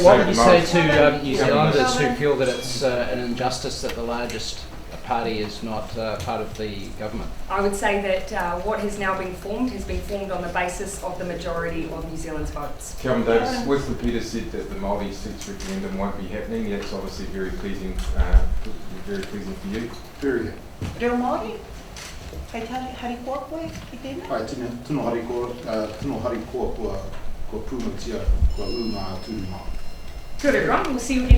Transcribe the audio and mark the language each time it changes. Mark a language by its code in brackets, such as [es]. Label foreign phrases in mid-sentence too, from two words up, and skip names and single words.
[en] What would you say to New Zealanders who feel that it's an injustice that the largest party is not part of the government? I would say that what has now been formed has been formed on the basis of the majority of New Zealand's votes. Kevin Davis, Wesley Peters said that the Māori seats referendum won't be happening. That's obviously very pleasing for you. Very good. [mi] Reo Māori? Kei harikoa koe i tēnā? Ai, tino harikoa kua pūmatia, kua unga tū Māori. [en] Good everyone, we'll see you again.